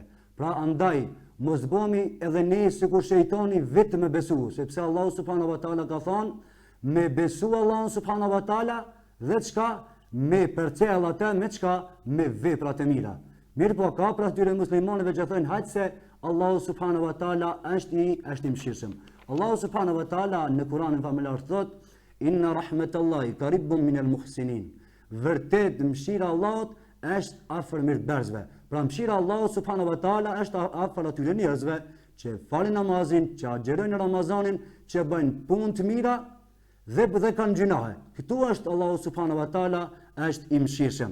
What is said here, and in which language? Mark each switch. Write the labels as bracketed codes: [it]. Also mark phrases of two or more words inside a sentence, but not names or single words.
[sq] Pra andaj, mos bëhemi edhe ne sikur shejtani vetëm me besu, sepse Allahu [ar] سبحانه وتعالى [sq] ka thënë, me besu Allahun [ar] سبحانه وتعالى [sq] dhe çka me përcjell atë me çka me veprat e mira. Mirë po ka pra atyre muslimanëve që thënë hajtë se Allahu [ar] سبحانه وتعالى [sq] është i mëshirshëm. Allahu [ar] سبحانه وتعالى [sq] në Kur'anin familjar thot, [ar] "إن رحمة الله قريب من المحسنين." [sq] Vërtet mëshira e Allahut është afër mirëbërësve. Pra mëshira e Allahut [ar] سبحانه وتعالى [sq] është afër atyre njerëzve që falin namazin, që agjerojnë Ramazanin, që bëjnë punë të mira dhe kanë gjunahe. Këtu është Allahu [ar] سبحانه وتعالى [sq] është i mëshirshëm.